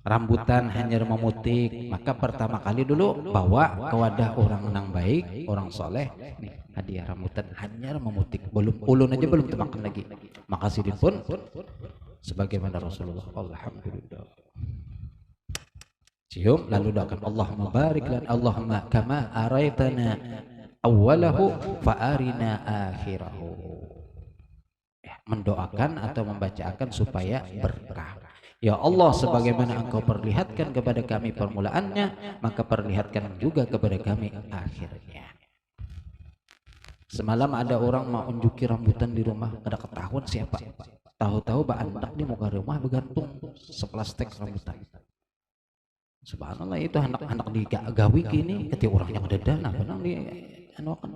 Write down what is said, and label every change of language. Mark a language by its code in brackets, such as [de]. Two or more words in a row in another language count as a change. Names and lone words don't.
[bjn] rambutan hanya memutik, maka pertama kali dulu bawa ke wadah orang nang baik, orang soleh, nih hadiah rambutan hanya memutik, belum ulun aja belum termakan lagi, makasih pun sebagaimana Rasulullah. [ar] Alhamdulillah, [id] cium lalu doakan [ar] اللهم بارك لنا اللهم كما أريتنا أوله فأرنا آخره, [id] mendoakan atau membacakan supaya berkah. Ya Allah, sebagaimana Engkau perlihatkan kepada kami permulaannya, maka perlihatkan juga kepada kami akhirnya. [bjn] Semalam ada orang mau unjuki rambutan di rumah, ada ketahuan siapa. Tahu-tahu anak di muka rumah bergantung seplastik rambutan. Subhanallah, itu anak-anak di gawi kini ketika orangnya ada dana, benar di anokan.